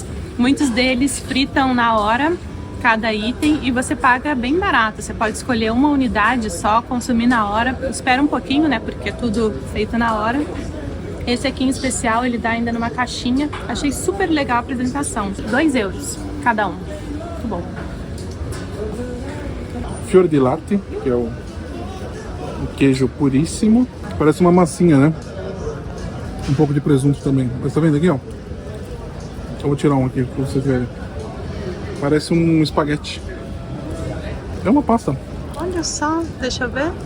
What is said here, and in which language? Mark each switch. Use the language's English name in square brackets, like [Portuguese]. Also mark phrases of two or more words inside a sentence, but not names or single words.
[Portuguese] Muitos deles fritam na hora cada item e você paga bem barato. Você pode escolher uma unidade só, consumir na hora, espera um pouquinho, né, porque é tudo feito na hora. Esse aqui em especial, ele dá ainda numa caixinha. Achei super legal a apresentação. 2 euros cada um. Muito bom. Fior di latte, que é o queijo puríssimo. Parece uma massinha, né? Um pouco de presunto também. Mas tá vendo aqui, ó? Eu vou tirar um aqui pra vocês verem. Parece um espaguete. É uma pasta. Olha só, deixa eu ver.